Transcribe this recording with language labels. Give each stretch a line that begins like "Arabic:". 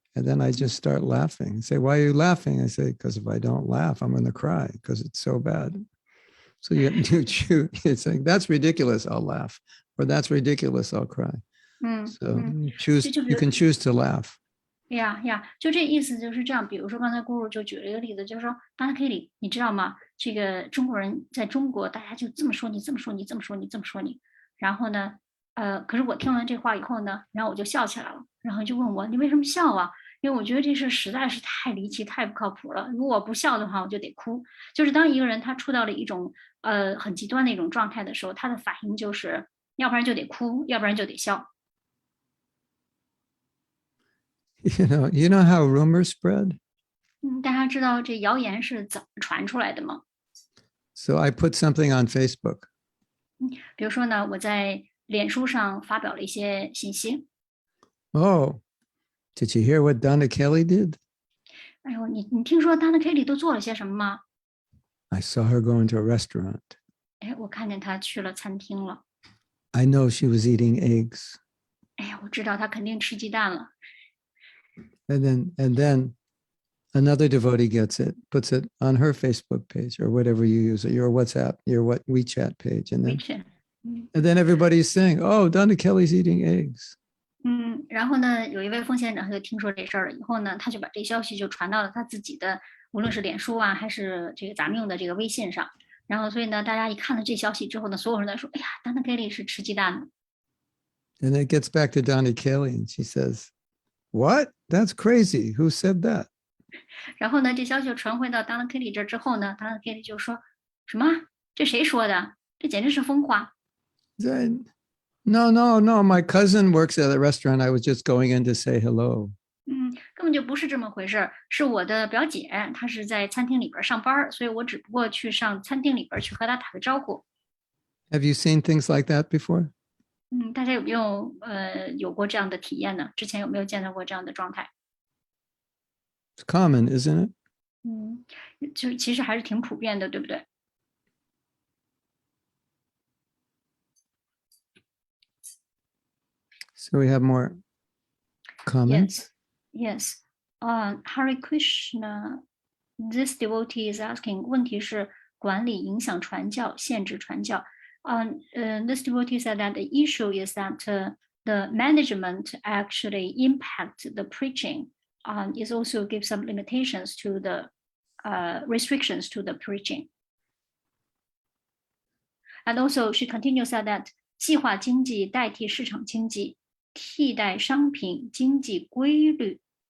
English: And then I just start laughing. I say, why are you laughing? I say, because if I don't laugh, I'm going to cry because it's so bad. So you choose. It's like, that's ridiculous, I'll laugh. Or that's ridiculous, I'll cry. So you can choose to laugh. Yeah,
Chinese: 就这意思就是这样。比如说刚才姑姑就举了一个例子，就是说当然可以，你知道吗？这个中国人在中国，大家就这么说你，这么说你，这么说你，这么说你。然后呢，可是我听完这话以后呢，然后我就笑起来了，然后就问我你为什么笑啊？因为我觉得这事实在是太离奇、太不靠谱了。如果我不笑的话，我就得哭。就是当一个人他触到了一种很极端的一种状态的时候，他的反应就是要不然就得哭，要不然就得笑。
English: You know how rumors spread?
Chinese: 大家知道这谣言是怎么传出来的吗？
English: So I put something on Facebook.
Chinese: 比如说呢，我在脸书上发表了一些信息。
English: Oh, did you hear what Donna Kelly did?
Chinese: 哎呦，你听说 Donna Kelly 都做了些什么吗？
English: I saw her go into a restaurant.
Chinese: 哎，我看见她去了餐厅了。
English: I know she was eating eggs.
Chinese: 哎呀，我知道她肯定吃鸡蛋了。
English: And then another devotee gets it, puts it on her Facebook page or whatever you use, or your WhatsApp, your WeChat page. And then everybody's saying, oh, Donna Kelly's eating eggs.
Chinese: 然后呢，有一位奉献者他就听说这事儿了以后呢，他就把这消息就传到了他自己的，无论是脸书啊，还是这个咱们用的这个微信上。然后所以呢，大家一看到这消息之后呢，所有人都说，哎呀 ，Donna Kelly 是吃鸡蛋的。
English: And it gets back to Donna Kelly and she says, what? That's crazy. Who said that?
Chinese: 然后呢，这消息就传回到 Donna Kelly 这之后呢 ，Donna Kelly 就说什么？这谁说的？这简直是疯话。
English: No, my cousin works at a restaurant. I was just going in to say hello.
Chinese: 根本就不是这么回事儿，是我的表姐，她是在餐厅里边上班，所以我只不过去上餐厅里边去和她打个招呼。
English: Have you seen things like that before?
Chinese: 大家有没有有过这样的体验呢？之前有没有见到过这样的状态？
English: It's common, isn't it?
Chinese: 就其实还是挺普遍的，对不对？
English: So we have more comments. Yes. Hare Krishna. This devotee is asking.
Chinese: 问题是管理影响传教，限制传教。
English: This devotee said that the issue is that the management actually impact the preaching. It also gives some limitations to the restrictions to the preaching. And also, she continues that
Chinese: 计划经济代替市场经济，替代商品经济规律，